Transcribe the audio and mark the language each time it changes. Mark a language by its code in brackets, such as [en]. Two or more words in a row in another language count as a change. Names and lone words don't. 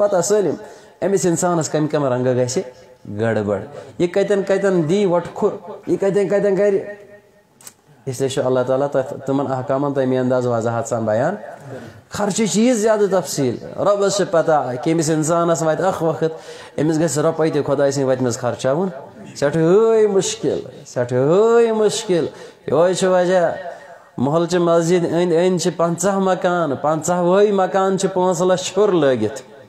[ks] پتہ سٲلِم أمِس انسانس کمہِ کمہِ رنگہٕ گژھِ گڑبڑ یہِ کتٮ۪ن کتٮ۪ن دی وۄٹھ کھُر یہِ کتٮ۪ن کتٮ۪ن کرِ [ur] اس لیے [ks] اللہ تعالیٰ تمن احکامن تمی انداز وضاحت سان بیان خرچٕچ ییٖژ زیادٕ تفصیل رۄبس چھِ پتہ کہ أمِس انسانس واتہِ اکھ وقت أمِس گژھِ رۄپے تہِ خۄداے سٕنٛدِ وتہِ منٛز خرچاوُن سٮ۪ٹھٲے مُشکل یہوے چھُ وجہ محلچہِ مسجد أنٛدۍ أنٛدۍ چھِ 50 مکان 50 وٲے مکان چھِ 5 لچھ ہیوٚر لٲگِتھ